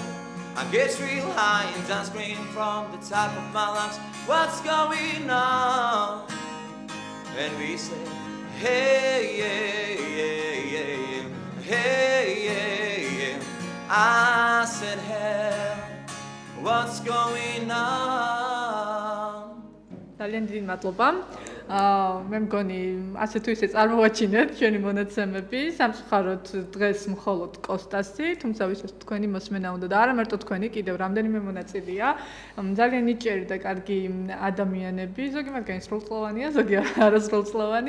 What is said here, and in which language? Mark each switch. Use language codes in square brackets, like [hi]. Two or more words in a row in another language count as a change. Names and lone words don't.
[en] I get real high and I scream from the top of my lungs, what's going on? And we say, hey, yeah, yeah, yeah, yeah. Hey, yeah, yeah. I said, hey, what's going on? [ka] ძალიან დიდი მადლობა. მე მგონი ასე თუ ისე წარმოვაჩინეთ ჩვენი მონაცემები, სამწუხაროდ დღეს მხოლოდ კოსტასი, თუმცა ვისაც თქვენი მოსმენა უნდა და არა მარტო თქვენი, კიდევ რამდენიმე მონაწილეა. ძალიან ნიჭიერი და კარგი ადამიანები, ზოგი მათგანი სრულწლოვანია, ზოგი არასრულწლოვანი.